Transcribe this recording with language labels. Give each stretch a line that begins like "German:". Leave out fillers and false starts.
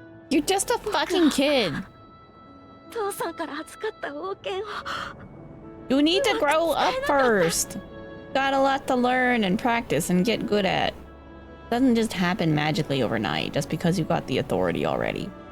English: You're just a fucking kid.
Japanese: 父さんから預かった王権を。
English: You need to grow up first. Got a lot to learn and practice and get good at. Doesn't just happen magically overnight just because you got the authority already.